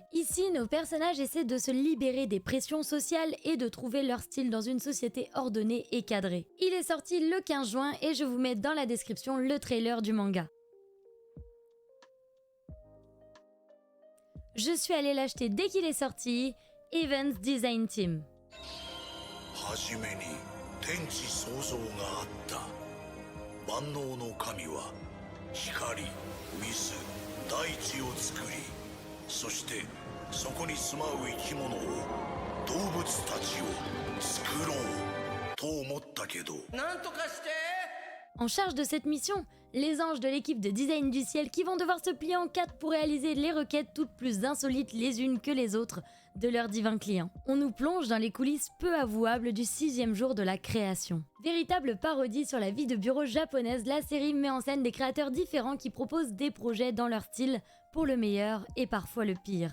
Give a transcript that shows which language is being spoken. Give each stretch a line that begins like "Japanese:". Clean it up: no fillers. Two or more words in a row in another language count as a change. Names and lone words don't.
French: Ici, nos personnages essaient de se libérer des pressions sociales et de trouver leur style dans une société ordonnée et cadrée. Il est sorti le 15 juin et je vous mets dans la description le trailer du manga. Je suis allée l'acheter dès qu'il est sorti, Evans Design Team.
Japanese: 天地創造があった万能の神は光、水、大地を作りそしてそこに住まう生き物を動物たちを作ろうと思ったけどなんとかして
French: En charge de cette mission, les anges de l'équipe de design du ciel qui vont devoir se plier en 4 pour réaliser les requêtes toutes plus insolites les unes que les autres de leurs divins clients. On nous plonge dans les coulisses peu avouables du 6e jour de la création. Véritable parodie sur la vie de bureau japonaise, la série met en scène des créateurs différents qui proposent des projets dans leur style, pour le meilleur et parfois le pire.